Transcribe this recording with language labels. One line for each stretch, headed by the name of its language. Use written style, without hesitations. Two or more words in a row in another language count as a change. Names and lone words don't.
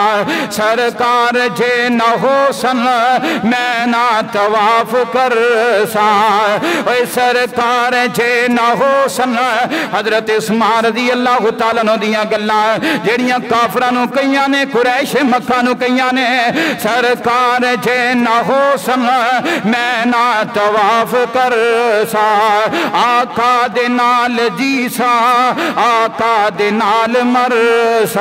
Punjabi: سرکار جے نہ ہو سن میں نہ طواف کر سا سرکار جے نہ ہو سن. حضرت عثمان
Arabic: رضي الله تعالى عنه
Punjabi: دیاں گلاں جیہڑیاں کافراں نوں کئیاں نے قریش مکہ نوں کئیاں نے سرکار جے نہ ہو سن میں نہ طواف کر سا. آقا دے نال جی سا آقا دے نال مر سا.